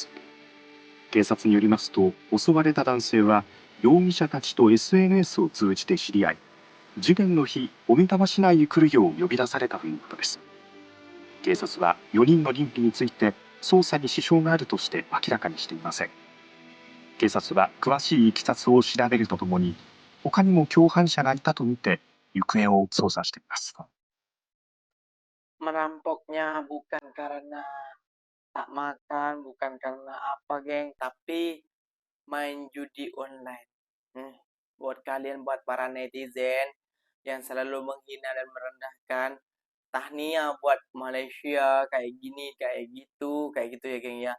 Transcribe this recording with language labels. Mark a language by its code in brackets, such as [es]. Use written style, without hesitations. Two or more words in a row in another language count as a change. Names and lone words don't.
[ja] 警察によりますと、襲われた男性は容疑者たちと SNS を通じて知り合い、事件の日、小美玉市内に来るよう呼び出されたということです。警察は4人の認否について捜査に支障があるとして明らかにしていません。警察は詳しいいきさつを調べるとともに、他にも共犯者がいたとみて行方を捜査しています。 [id] Merampoknya bukan karena tak makan, bukan karena apa, geng, tapi main judi online. Buat kalian, buat para netizen yang selalu menghina dan merendahkan, tahniah buat Malaysia kayak gini, kayak gitu ya, geng ya.